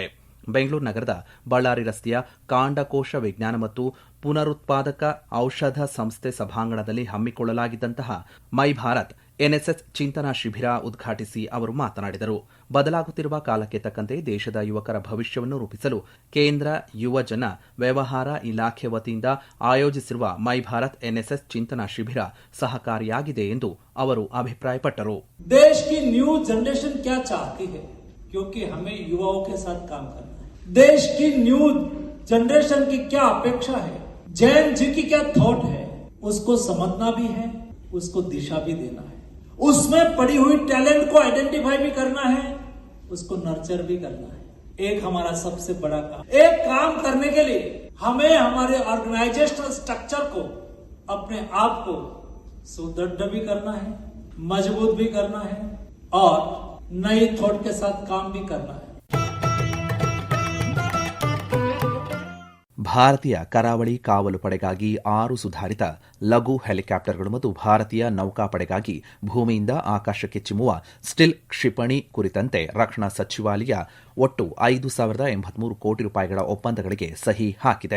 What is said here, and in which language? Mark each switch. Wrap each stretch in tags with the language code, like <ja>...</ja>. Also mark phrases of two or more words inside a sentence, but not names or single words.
<kn>ಬೆಂಗಳೂರು ನಗರದ ಬಳ್ಳಾರಿ ರಸ್ತೆಯ ಕಾಂಡಕೋಶ ವಿಜ್ಞಾನ ಮತ್ತು ಪುನರುತ್ಪಾದಕ ಔಷಧ ಸಂಸ್ಥೆ ಸಭಾಂಗಣದಲ್ಲಿ ಹಮ್ಮಿಕೊಳ್ಳಲಾಗಿದ್ದಂತಹ ಮೈ ಭಾರತ್ ಎನ್ಎಸ್ಎಸ್ ಚಿಂತನಾ ಶಿಬಿರ ಉದ್ಘಾಟಿಸಿ ಅವರು ಮಾತನಾಡಿದರು. ಬದಲಾಗುತ್ತಿರುವ ಕಾಲಕ್ಕೆ ತಕ್ಕಂತೆ ದೇಶದ ಯುವಕರ ಭವಿಷ್ಯವನ್ನು ರೂಪಿಸಲು ಕೇಂದ್ರ ಯುವಜನ ವ್ಯವಹಾರ ಇಲಾಖೆ ವತಿಯಿಂದ ಆಯೋಜಿಸಿರುವ ಮೈ ಭಾರತ್ ಎನ್ಎಸ್ಎಸ್ ಚಿಂತನಾ ಶಿಬಿರ ಸಹಕಾರಿಯಾಗಿದೆ ಎಂದು ಅವರು ಅಭಿಪ್ರಾಯಪಟ್ಟರು.</kn> <hi>देश की</hi> <en>new generation</en> <hi>क्या चाहती है, क्योंकि हमें युवाओं के साथ काम करना है. देश की</hi> <en>new generation</en> <hi>की क्या अपेक्षा है, जैन जी की क्या थॉट है, उसको समझना भी है, उसको दिशा भी देना है. उसमें पड़ी हुई टैलेंट को आइडेंटिफाई भी करना है, उसको नर्चर भी करना है. एक हमारा सबसे बड़ा काम. एक काम करने के लिए हमें हमारे</hi> <en>organizational structure</en> <hi>को, अपने आप को सुदृढ़ भी करना है, मजबूत भी करना है और नई थॉट के साथ काम भी करना है.</hi> <kn>ಭಾರತೀಯ ಕರಾವಳಿ ಕಾವಲು ಪಡೆಗಾಗಿ 6 ಸುಧಾರಿತ ಲಘು ಹೆಲಿಕಾಪ್ಟರ್ಗಳು ಮತ್ತು ಭಾರತೀಯ ನೌಕಾಪಡೆಗಾಗಿ ಭೂಮಿಯಿಂದ ಆಕಾಶಕ್ಕೆ ಚಿಮ್ಮುವ ಸ್ಟಿಲ್ ಕ್ಷಿಪಣಿ ಕುರಿತಂತೆ ರಕ್ಷಣಾ ಸಚಿವಾಲಯ ಒಟ್ಟು 5,083 ಕೋಟಿ ರೂಪಾಯಿಗಳ ಒಪ್ಪಂದಗಳಿಗೆ ಸಹಿ ಹಾಕಿದೆ.</kn>